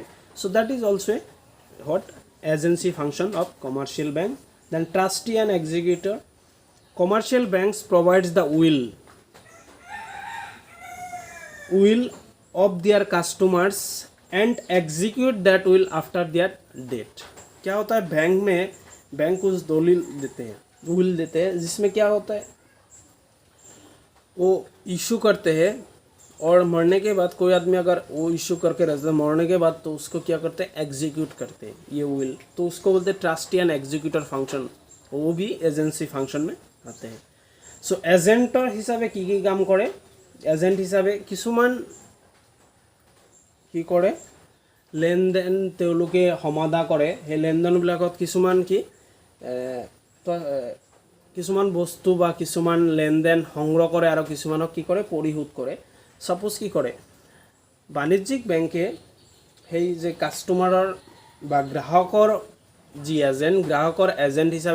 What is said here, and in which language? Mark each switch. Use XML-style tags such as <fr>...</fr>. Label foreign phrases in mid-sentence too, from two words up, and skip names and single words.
<en>So that is also a agency function of commercial bank. Then trustee and executor. Commercial banks provides the will of their customers and execute that will after their death.</en> <hi>क्या होता है, बैंक कुछ दलील देते हैं, will देते हैं, जिसमें क्या होता है, वो इशू करते हैं और मरने के बाद कोई आदमी अगर वो इशू करके रहता है, मरने के बाद तो उसको क्या करते हैं, एग्जीक्यूट करते हैं ये will, तो उसको बोलते हैं</hi> <en>trustee and executor function,</en> <hi>वो भी</hi> <en>agency function</en> <hi>में आते हैं.</hi> <as>ছ' এজেণ্টৰ হিচাপে কি কাম কৰে, এজেণ্ট হিচাপে কিছুমান কি কৰে লেনদেন তেওঁলোকে সমাধা কৰে সেই লেনদেনবিলাকত কিছুমান কি কিছুমান বস্তু বা কিছুমান লেনদেন সংগ্ৰহ কৰে আৰু কিছুমানক কি কৰে পৰিশোধ কৰে সাপোজ কি কৰে বাণিজ্যিক বেংকে সেই যে কাষ্টমাৰৰ বা গ্ৰাহকৰ যি গ্ৰাহকৰ এজেণ্ট হিচাপে</as>